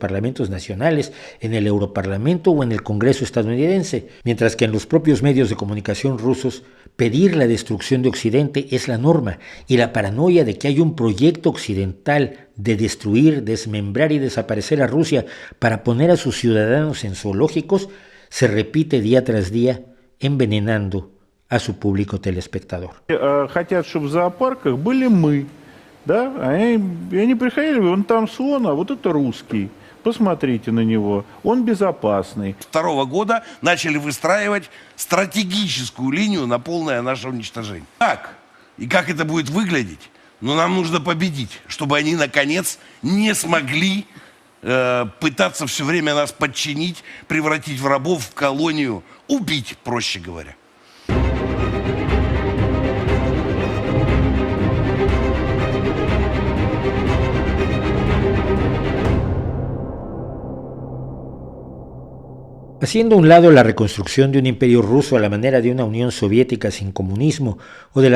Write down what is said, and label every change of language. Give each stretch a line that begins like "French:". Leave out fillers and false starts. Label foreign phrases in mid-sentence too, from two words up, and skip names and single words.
Spanish: parlamentos nacionales, en el Europarlamento o en el Congreso estadounidense, mientras que en los propios medios de comunicación rusos pedir la destrucción de Occidente es la norma, y la paranoia de que hay un proyecto occidental de destruir, desmembrar y desaparecer a Rusia para poner a sus ciudadanos en zoológicos se repite día tras día, envenenando a su público telespectador.
Russian: Хотят, чтобы в зоопарках были мы, да? Они приходили, вон там слон, а вот это русский. Посмотрите на него, он безопасный. 2022 года начали выстраивать стратегическую линию на полное наше уничтожение. Как? И как это будет выглядеть? Но нам нужно победить, чтобы они, наконец, не смогли пытаться все время нас подчинить, превратить в рабов, в колонию, убить, проще говоря.
Spanish: Haciendo a un lado la reconstrucción de un imperio ruso a la manera de una Unión Soviética sin comunismo o de